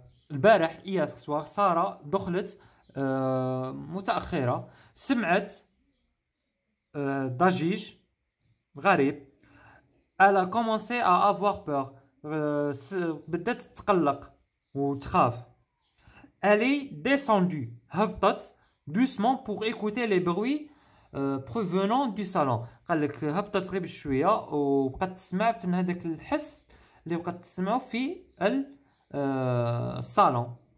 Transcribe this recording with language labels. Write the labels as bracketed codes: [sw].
[ar] البارح [fr] hier soir [ar] سارة دخلت متأخرة، سمعت ضجيج غريب. [fr] elle a commencé à avoir peur. [ar] بدات تتقلق وتخاف. [fr] elle est descendue [ar] هبطت [fr] doucement pour écouter les bruits provenant du salon. [ar] قال لك هبطت غير بشويه وبقات تسمع في هذاك الحس اللي بقات تسمعه في الصالون.